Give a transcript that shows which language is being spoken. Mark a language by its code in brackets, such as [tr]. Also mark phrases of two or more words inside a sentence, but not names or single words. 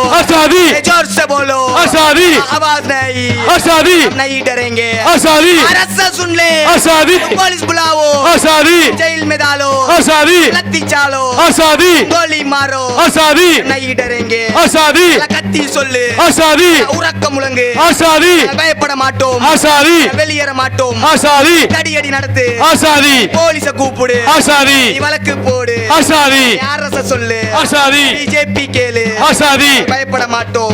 [hi] आजादी। जोर से बोलो, आजादी। आवाज नहीं, आजादी। हम नहीं डरेंगे। आजादी। आरएसएस सुन ले, आजादी। पुलिस बुलाओ, आजादी। जेल में डालो, आजादी। लत्ती चालो, आजादी। गोली मारो, आजादी। नहीं डरेंगे। आजादी। [ta] கத்தி சொல்லு, [hi] आजादी। [ta] உறக்க முழங்கு, [hi] आजादी। [ta] பயப்பட மாட்டோம், [hi] आजादी। [ta] வெளியேற மாட்டோம், [hi] आजादी। [ta] தடியடி நடத்து, [hi] आजादी। [ta] போலீஸ கூப்பிடு, [hi] आजादी। [ta] நீ வழக்கு போடு, [hi] आजादी। [ta] ஆர்எஸ்எஸ் சொல்லு, [hi] आजादी। [ta] பிஜேபி கேளு, [hi] आजादी। [ta] பயப்பட மாட்டோம்.